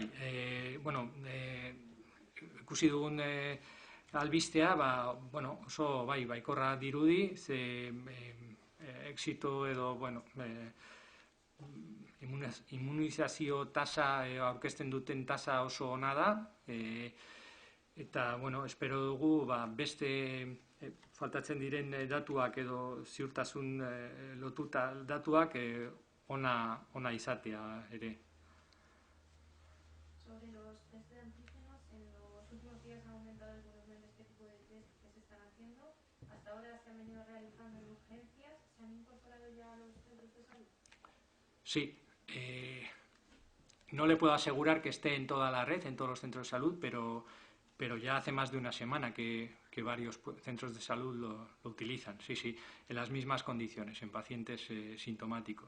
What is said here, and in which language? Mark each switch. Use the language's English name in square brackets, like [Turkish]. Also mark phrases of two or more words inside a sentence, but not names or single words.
[Basque] Bueno, ikusi dugun albistea, oso baikorra dirudi, ze exito edo, bueno, immunizazio tasa aurkezten duten tasa oso ona da, eta, bueno, espero dugu beste faltatzen diren datuak edo ziurtasun lotuta datuak ona izatea ere. [Spanish] Sobre los test de antígenos, en los últimos días ha aumentado el volumen de este tipo de test que se están haciendo. Hasta ahora se han venido realizando en urgencias. ¿Se han incorporado ya a los centros de salud? Sí, No le puedo asegurar que esté en toda la red, en todos los centros de salud, pero ya hace más de una semana que varios centros de salud lo utilizan, sí, sí, en las mismas condiciones, en pacientes sintomáticos.